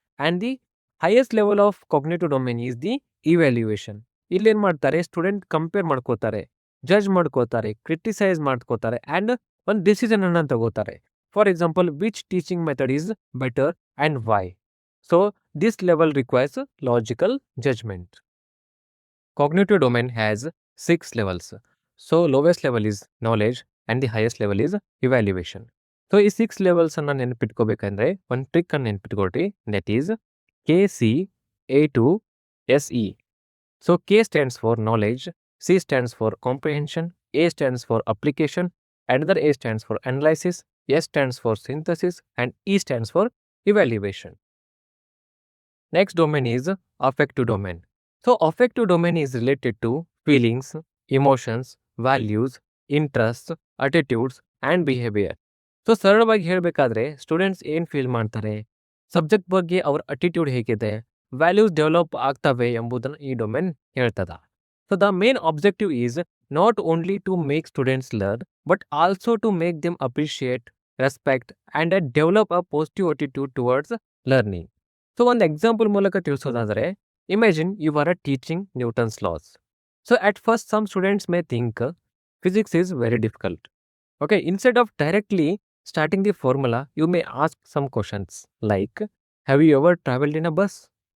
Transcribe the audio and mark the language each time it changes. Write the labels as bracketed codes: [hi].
[en] And the highest level of cognitive domain is the evaluation. [kn] ಇಲ್ಲೇನು ಮಾಡ್ತಾರೆ, student compare ಮಾಡ್ಕೋತಾರೆ, judge ಮಾಡ್ಕೋತಾರೆ, criticise ಮಾಡ್ಕೋತಾರೆ ಆ್ಯಂಡ್ ಒಂದು ಡಿಸಿಷನ್ ಅನ್ನ ತಗೋತಾರೆ. [en] For example, which teaching method is better and why. So this level requires logical judgement. Cognitive domain has 6 levels. So lowest level is knowledge and the highest level is evaluation. [kn] So ಈ 6 levels ಅನ್ನ ನೆನಪಿಟ್ಕೋಬೇಕಂದ್ರೆ ಒಂದು trick ಅನ್ನು ನೆನಪಿಟ್ಕೊಳ್ರಿ. [en] That is KCA2SE. So K stands for knowledge, C stands for comprehension, A stands for application, another A stands for analysis, S stands for synthesis and E stands for evaluation. Next domain is affective domain. So affective domain is related to feelings, emotions, values, interests, attitudes and behavior. [kn] So ಸರಳವಾಗಿ ಹೇಳಬೇಕಾದ್ರೆ students ಏನು feel ಮಾಡ್ತಾರೆ, subject ಬಗ್ಗೆ ಅವ್ರ attitude ಹೇಗಿದೆ, values develop ಆಗ್ತವೆ ಎಂಬುದನ್ನು ಈ ಡೊಮೇನ್ ಹೇಳ್ತದ. [en] So the main objective is not only to make students learn but also to make them appreciate, respect and develop a positive attitude towards learning. [kn] So ಒಂದು example ಮೂಲಕ ತಿಳಿಸೋದಾದರೆ, [en] imagine you are teaching Newton's laws. So at first some students may think physics is very difficult. Okay, instead of directly starting the formula, you may ask some questions like, have you ever traveled in a bus?